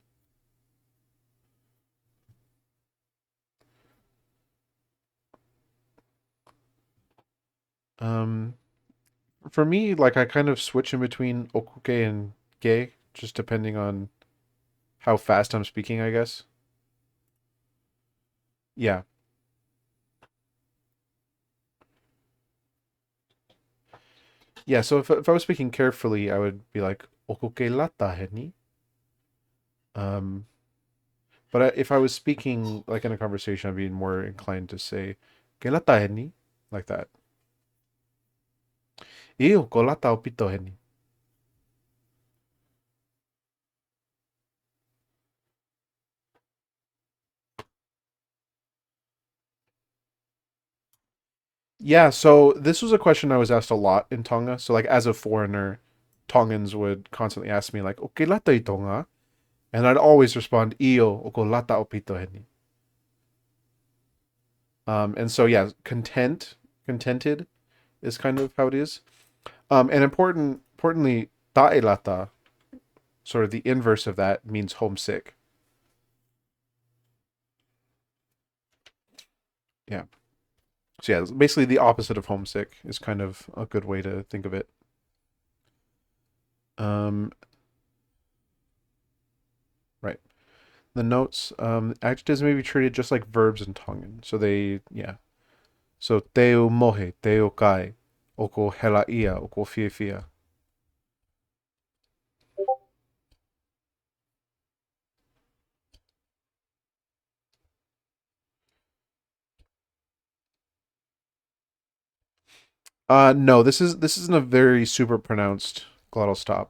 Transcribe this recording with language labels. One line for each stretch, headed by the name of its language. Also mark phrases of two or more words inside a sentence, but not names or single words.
English: Um, for me, like I kind of switch in between okuke and ge, just depending on how fast I'm speaking, I guess. Yeah. Yeah, so if I was speaking carefully, I would be like
Tongan: okuke lata heni.
English: Um, but if I was speaking like in a conversation, I'd be more inclined to say
Tongan: ke lata heni,
English: like that.
Tongan: Iyo ko lata opito heni.
English: Yeah, so this was a question I was asked a lot in Tonga. So like as a foreigner, Tongans would constantly ask me like, "Okay,
Tongan: lata i Tonga,"
English: and I'd always respond,
Tongan: "Iyo oko lata o pito heni."
English: And so yeah, contented is kind of how it is. And importantly,
Tongan: tae lata,
English: sort of the inverse of that, means homesick. Yeah. So yeah, basically the opposite of homesick is kind of a good way to think of it. Um, right. The notes, adjectives may be treated just like verbs in Tongan. So yeah. So
Tongan: teo mohe, teo kai, oko hela ia, oko fia fia.
English: No, this isn't a very super pronounced glottal stop.